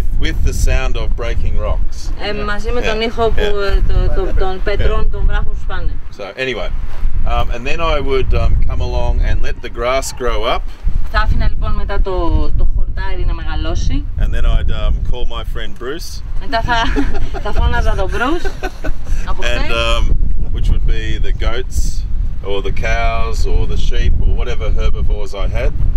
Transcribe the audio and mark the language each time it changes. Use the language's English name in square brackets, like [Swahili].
[English] With the sound of breaking rocks. [Greek] Μαζί με τον ήχο των πετρών των βράχων που σπάνε. [English] So anyway, and then I would come along and let the grass grow up. [Greek] Θα άφηνα λοιπόν μετά το χορτάρι να μεγαλώσει. [English] And then I'd call my friend Bruce. [Greek] Μετά θα φώναζα τον Bruce. [English] And which would be the goats or the cows or the sheep or whatever herbivores I had.